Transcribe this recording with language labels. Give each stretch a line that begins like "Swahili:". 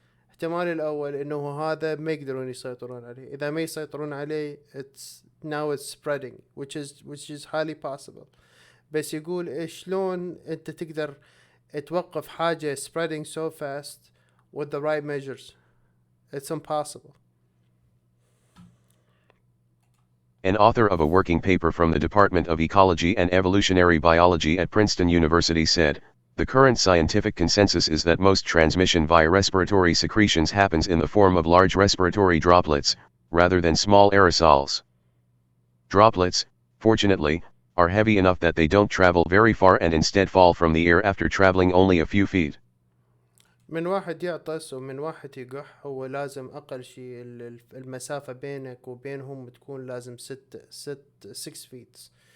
Arabic: احتمال الأول إنه هذا ما يقدرون يسيطرون عليه. إذا ما يسيطرون عليه
English: now it's spreading which is highly possible.
Arabic: بس يقول شلون أنت تقدر توقف حاجة
English: spreading so fast with the right measures. It's impossible. An author of a working paper from the Department of Ecology and Evolutionary Biology at Princeton University said, the current scientific consensus is that most transmission via respiratory secretions happens in the form of large respiratory droplets, rather than small aerosols. Droplets, fortunately, are heavy enough that they don't travel very far and instead fall from the air after traveling only a few feet.
Arabic: من واحد يعطس ومن واحد يقح، هو لازم أقل شيء المسافة بينك وبينهم تكون لازم 6 feet.